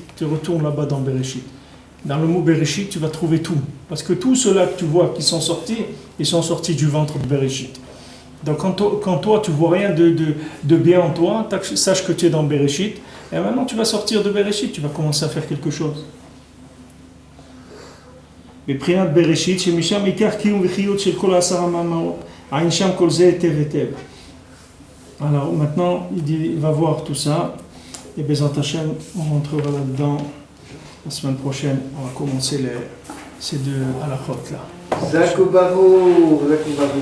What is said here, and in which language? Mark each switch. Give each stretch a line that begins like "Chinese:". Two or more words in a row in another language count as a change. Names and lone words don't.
French: Tu retournes là-bas dans Bereshit. Dans le mot Bereshit, tu vas trouver tout. Parce que tous ceux-là que tu vois qui sont sortis, ils sont sortis du ventre de Bereshit. Donc quand toi tu vois rien de bien en toi, sache que tu es dans Bereshit. Et maintenant tu vas sortir de Bereshit, tu vas commencer à faire quelque chose.
Hebrew: מבחינת בראשית, שמשם ייקח קיום וחיות של כל 10 מאמרות. עין שם כל זה היטב היטב.
French: Alors maintenant, il va voir tout ça. Et
Hebrew: בעזרת השם,
French: on rentrera là-dedans. La semaine prochaine, on va commencer ces deux halakhot là. Zakobaro.